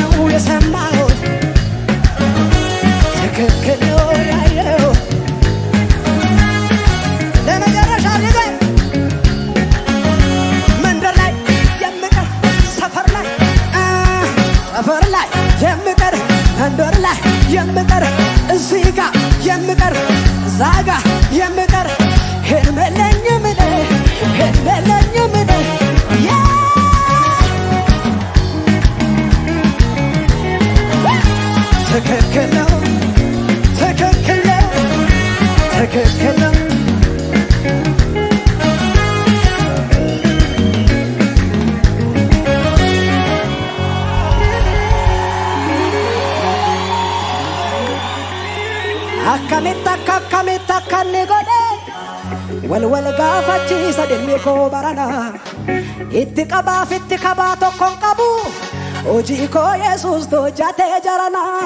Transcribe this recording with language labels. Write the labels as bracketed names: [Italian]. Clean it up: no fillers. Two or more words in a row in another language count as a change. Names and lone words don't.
[Amharic] የሰማሁት ትክክል ነው ያየሁት ለመጨረሻ ጊዜ መንደር ላይ የምቀር ሰፈር ላይ የምቀር መንደር ላይ የምቀር እዚህ ጋ የምቀር እዛ ጋ የምቀር ህልም የለኝም እኔ ህልም የለኝም እኔ ትክክል ነው ትክክል ነው ትክክል ነው [Oromo] akkamitti akkanni godhe walwal gaafachiisa dhimmi koo barana itti qabaa tokkon qabu hojii koo Yesuus hojjatee jarana